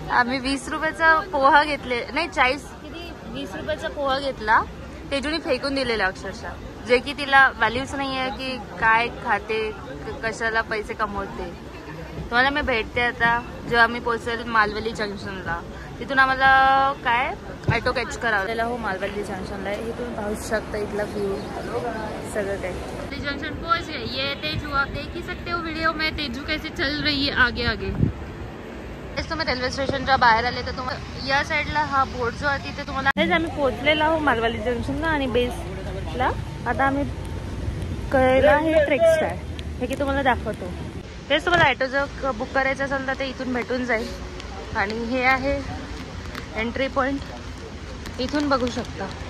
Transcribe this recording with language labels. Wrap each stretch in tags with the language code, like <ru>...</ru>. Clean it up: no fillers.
<mr>आम्ही 20 रुपयाचा पोहा घेतले, नाही 20 रुपयाचा पोहा घेतला, तेजूने फेकून दिलेला अक्षरशः, जे की तिला व्हॅल्यूच नाही आहे की काय खाते, कशाला पैसे कमवते। तुम्हाला मी भेटते आता जेव्हा आम्ही पोहोचेल मालवणी जंक्शनला। तिथून आम्हाला काय ऑटो कॅच करावं हो मालवणी जंक्शनला। हे तुम्ही पाहू शकता इथला व्ह्यू सगळं काही।</mr> <hi>जंक्शन पहुंच गए। ये तेजू आप देख ही सकते हो वीडियो में, तेजू कैसे चल रही है आगे आगे।</hi> <mr>तुम्ही रेल्वे स्टेशनच्या बाहेर आले तर तुम्हाला या साईडला हा बोर्ड जो आहे तिथे तुम्हाला हेच आम्ही पोहोचलेलो आहोत मालवणी जंक्शनला आणि बेसला। आता आम्ही करायला हे ट्रेक्स आहे, हे की तुम्हाला दाखवतो। तेच तुम्हाला ऑटो जर बुक करायचं असेल तर ते इथून भेटून जाईल। आणि हे आहे एंट्री पॉईंट, इथून बघू शकता।</mr>